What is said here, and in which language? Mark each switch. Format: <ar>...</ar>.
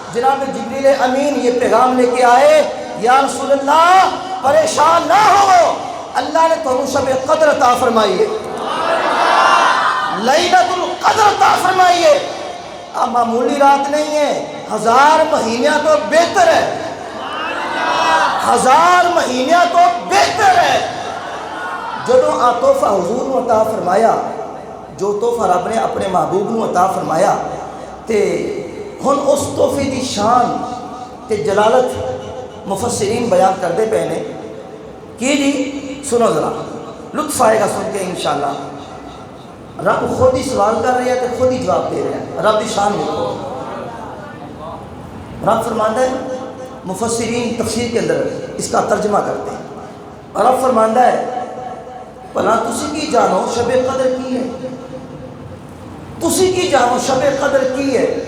<ur>جناب جبریل امین یہ پیغام لے کے آئے، یا رسول اللہ پریشان نہ ہو، اللہ نے تمہیں شب قدر عطا فرمائی ہے، لیلۃ القدر عطا فرمائی ہے. اب معمولی رات نہیں ہے، 1000 مہینہ تو بہتر ہے، 1000 مہینہ تو بہتر ہے.</ur> <pa>جدوں آ تحفہ حضور نے عطا فرمایا، جو تحفہ رب نے اپنے محبوب نے عطا فرمایا، تے ہن اس تحفے دی شان تے جلالت مفسرین بیان کر دے پے نے کی جی.</pa> <ur>سنو ذرا، لطف آئے گا سن کے انشاءاللہ. رب خود ہی سوال کر رہے ہیں</ur> <pa>تے خود ہی جواب دے رہے ہیں. رب دی شان دیکھو.</pa> <ur>رب فرماندہ ہے، مفسرین تفسیر کے اندر اس کا ترجمہ کرتے ہیں.</ur> <pa>رب فرماندہ ہے بھلا تسی کی جانو شب قدر کی ہے، تسی کی جانو شب قدر کی ہے.</pa>